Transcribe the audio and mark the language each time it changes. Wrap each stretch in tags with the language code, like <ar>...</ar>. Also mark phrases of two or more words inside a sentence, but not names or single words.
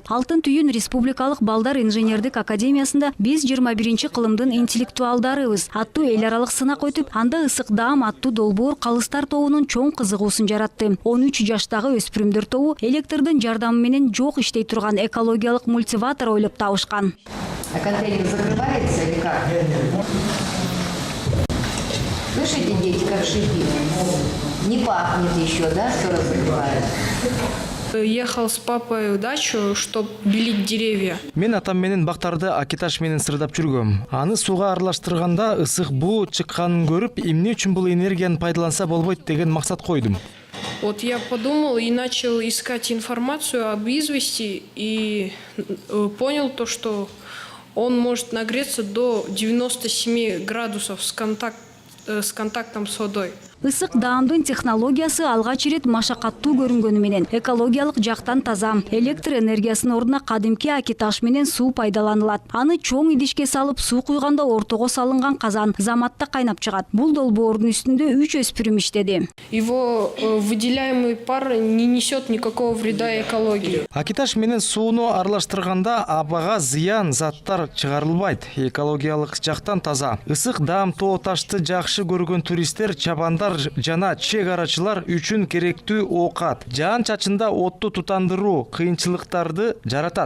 <ky>Алтын түйүн Республикалык Балдар инженердик академиясында биз 21 кылымдын интеллектуалдарыбыз аттуу эл аралык сынак өтүп, анда ысык даам аттуу долбоор калыстар тобунун чоң кызыгуусун жаратты. 13 жаштагы өспүрүмдөр тобу электрдин жардамы менен жок иштей турган экологиялык мультиватор ойлоп табышкан.</ky> <ru>А контейнер закрывается или как? Слышите, дети, как шипит? Не пахнет еще, да, что разогревает? Ехал с папой в дачу, чтобы белить деревья.</ru> <ky>Мен атам менен бактарды акиташ менен сырдап жүргөм. Аны сууга аралаштырганда ысык буу чыкканын көрүп, эмне үчүн бул энергияны пайдаланса болбойт деген максат койдум.</ky> <ru>Вот я подумал и начал искать информацию об извести и понял то, что он может нагреться до 97 градусов с контактом с водой.</ru> <ky>Ысык даамдын технологиясы алгач ирет машакаттуу көрүнгөнү менен экологиялык жактан таза. Электр энергиясынын ордуна кадимки акиташ менен суу пайдаланылат. Аны чоң идишке салып суу куйганда ортого салынган казан заматта кайнап чыгат. Бул долбоордун үстүндө 3 өспүрүм иштеди.</ky> <ru>Его выделяемый пар не несет никакого вреда экологии.</ru> <ky>Акиташ менен сууну аралаштырганда абага зыян заттар чыгарылбайт. Экологиялык жактан таза. Ысык даам тоо ташты жакшы көргөн туристтер, чабандар жана чек арачылар үчүн керектүү оокат. Жаан чачында отту тутандыруу кыйынчылыктарды жаратат.</ky>